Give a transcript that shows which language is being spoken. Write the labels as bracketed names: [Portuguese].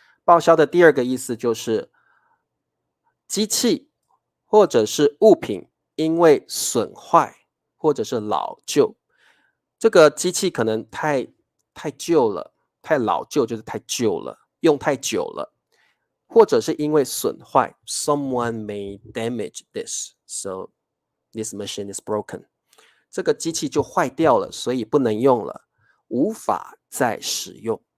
[Chinese] 报销的第二个意思就是机器或者是物品因为损坏或者是老旧，这个机器可能太旧了，太老旧就是太旧了，用太久了。或者是因为损坏 [English] ，someone may damage this, so this machine is broken。 [Chinese] 这个机器就坏掉了，所以不能用了，无法再使用。